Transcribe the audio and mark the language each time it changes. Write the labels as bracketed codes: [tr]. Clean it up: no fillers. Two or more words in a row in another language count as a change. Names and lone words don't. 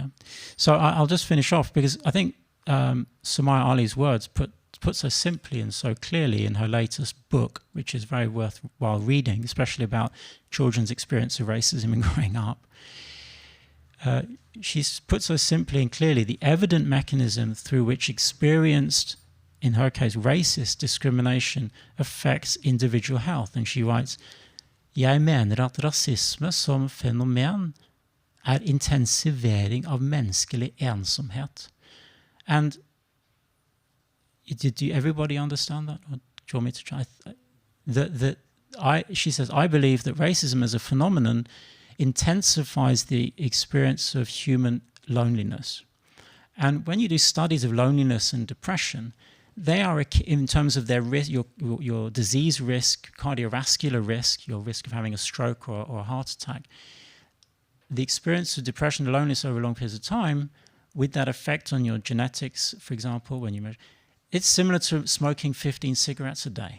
[en] So I'll just finish off, because I think Sumaya Ali's words put so simply and so clearly in her latest book, which is very worthwhile reading, especially about children's experience of racism and growing up. She's put so simply and clearly the evident mechanism through which experienced, in her case, racist discrimination affects individual health. And she writes, [no] «Jeg mener at rasisme som fenomen intensivering av menneskelig ensomhet.» [en] And did everybody understand that? Or do you want me to try? She says, I believe that racism as a phenomenon intensifies the experience of human loneliness. And when you do studies of loneliness and depression, they are, in terms of their risk, your disease risk, cardiovascular risk, your risk of having a stroke or a heart attack, the experience of depression and loneliness over long periods of time, with that effect on your genetics, for example, when you measure, it's similar to smoking 15 cigarettes a day.